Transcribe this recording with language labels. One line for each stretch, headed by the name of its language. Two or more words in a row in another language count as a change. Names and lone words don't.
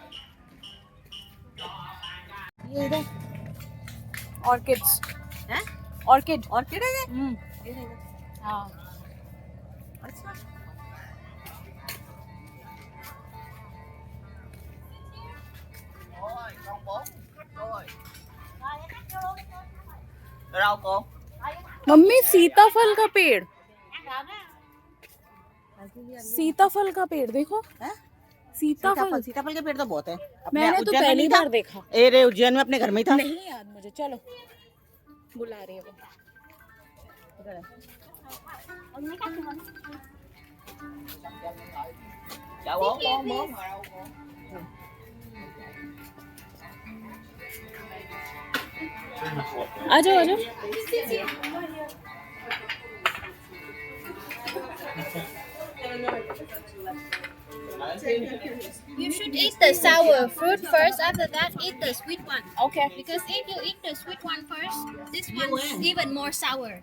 Hindi: ये इधर. Orchids. हैं? ऑर्किड। ऑर्किड है ये? हाँ
Vietnamese: अच्छा। Ôi, con 4 khách rồi. Đâu cô?
Hindi: मम्मी सीताफल का पेड़, सीताफल का पेड़ देखो। हैं? सीताफल सीताफल के पेड़ तो बहुत है। मैंने तो पहली बार देखा। अरे उज्जैन में अपने घर में ही था। नहीं याद मुझे। चलो बुला रही है वो।
Vietnamese: Chào bố. Bố ngồi đâu cô?
Hindi: आ जाओ आ जाओ।
English: You should eat the sour fruit first. After that, eat the sweet one. Okay. Because if you eat the sweet one first, this one is even more sour.